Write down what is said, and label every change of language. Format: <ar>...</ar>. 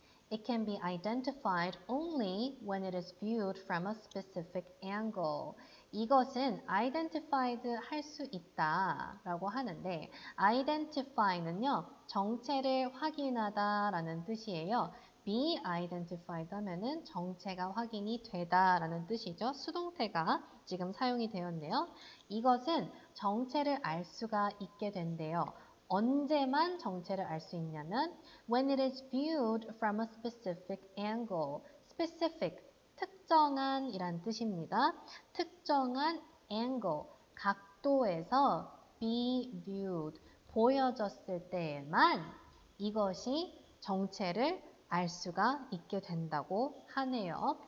<en>It can be identified only when it is viewed from a specific angle.</en> <ko>이것은 identified 할 수 있다 라고 하는데 identify는요 정체를 확인하다 라는 뜻이에요. be identified 하면은 정체가 확인이 되다 라는 뜻이죠. 수동태가 지금 사용이 되었네요. 이것은 정체를 알 수가 있게 된대요. 언제만 정체를 알 수 있냐면</ko> <en>when it is viewed from a specific angle.</en> <ko>specific, 특정한 이란 뜻입니다. 특정한 angle, 각도에서 be viewed, 보여졌을 때에만 이것이 정체를 알 수가 있게 된다고 하네요.</ko>